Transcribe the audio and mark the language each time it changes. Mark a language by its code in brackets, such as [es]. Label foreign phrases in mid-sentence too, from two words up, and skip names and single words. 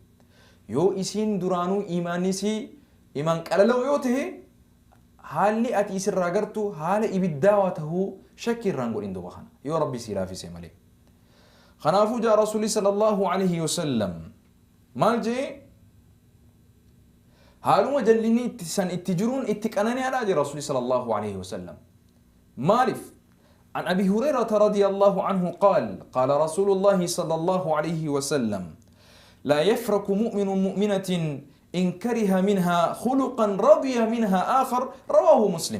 [om] yoo isiin duraanuu imaanni isii imaan qalalaa'u yoo ta'e haalli ati isirraa gartu haala ibiddaawaa ta'uu shakki irraan godhin duba kana yoo rabbii sii laafise malee. kanaafuu jaa rasuulli [ar] صلى الله عليه وسلم [om] maal jee haaluma jal'inni san itti jiruun itti qanani'aadha jee rasuulli [ar] صلى الله عليه وسلم. مالف عن أبي هريرة رضي الله عنه قال رسول الله صلى الله عليه وسلم لا يفرق مؤمن مؤمنة إن كره منها خلقا رضي منها آخر رواه مسلم.